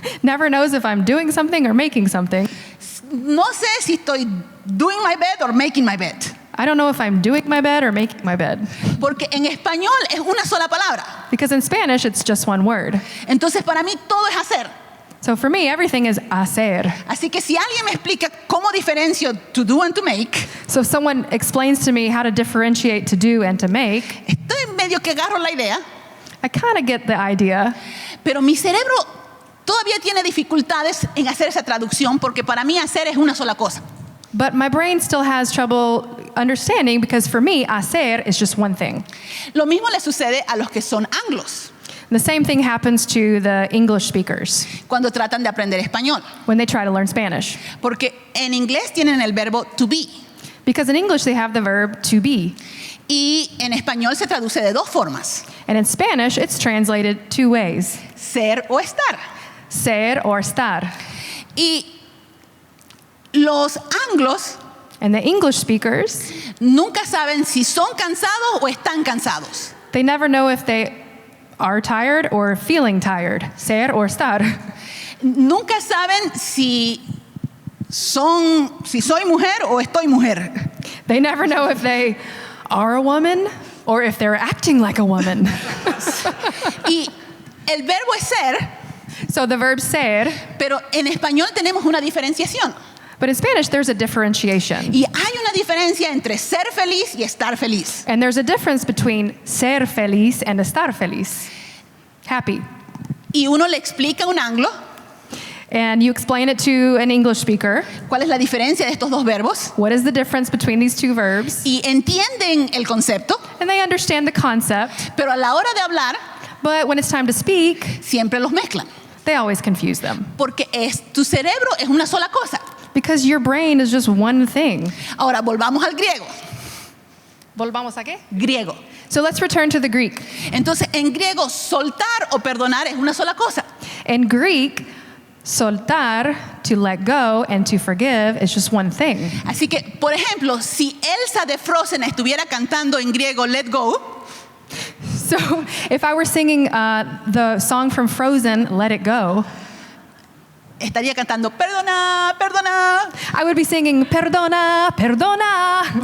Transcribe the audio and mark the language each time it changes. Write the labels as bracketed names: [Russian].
[English] never knows if I'm doing something or making something. [Spanish] No sé si estoy [English] doing my bed or making my bed. I don't know if I'm doing my bed or making my bed. [Spanish] Porque en español es una sola palabra. [English] Because in Spanish, it's just one word. [Spanish] Entonces, para mí todo es hacer. [English] So for me, everything is hacer. [Spanish] Así que si alguien me explica cómo diferencio [English] to do and to make, So if someone explains to me how to differentiate to do and to make, [Spanish] estoy medio que agarro la idea, [English] I kind of get the idea. [Spanish] pero mi cerebro todavía tiene dificultades en hacer esa traducción porque para mí hacer es una sola cosa. [English] But my brain still has trouble understanding because for me, hacer is just one thing. [Spanish] Lo mismo le sucede a los que son anglos [English] The same thing happens to the English speakers [Spanish] cuando tratan de aprender español, [English] when they try to learn Spanish. [Spanish] porque en inglés tienen el verbo [English] to be Because in English, they have the verb to be. [Spanish] y en español se traduce de dos formas, [English] And in Spanish, it's translated two ways, [Spanish] ser o estar. ser or estar. Y los anglos [English] And the English speakers, [Spanish] nunca saben si son cansados o están cansados. [English] they never know if they are tired or feeling tired, ser or estar. [Spanish] Nunca saben si soy mujer o estoy mujer. [English] They never know if they are a woman or if they're acting like a woman. [Spanish] Y el verbo es ser, [English] So the verb ser, [Spanish] pero en español tenemos una diferenciación. [English] but in Spanish, there's a differentiation. [Spanish] Y hay una diferencia entre ser feliz y estar feliz. [English] And there's a difference between [Spanish] ser feliz [English] and [Spanish] estar feliz. [English] Happy. [Spanish] Y uno le explica a un anglo [English] And you explain it to an English speaker. [Spanish] cuál es la diferencia de estos dos verbos [English] What is the difference between these two verbs? [Spanish] y entienden el concepto, [English] And they understand the concept, [Spanish] pero a la hora de hablar [English] but when it's time to speak, [Spanish] siempre los mezclan. [English] they always confuse them. [Spanish] Porque tu cerebro es una sola cosa. [English] Because your brain is just one thing. [Spanish] Ahora volvamos al griego. ¿Volvamos a qué? Griego. [English] So let's return to the Greek. [Spanish] Entonces, en griego, soltar o perdonar es una sola cosa. [English] In Greek, soltar, to let go, and to forgive is just one thing. [Spanish] Así que, por ejemplo, si Elsa de Frozen estuviera cantando en griego Let Go, [English] So if I were singing the song from Frozen, Let It Go, [Spanish] estaría cantando Perdona, perdona, [English] I would be singing [Spanish] Perdona, perdona,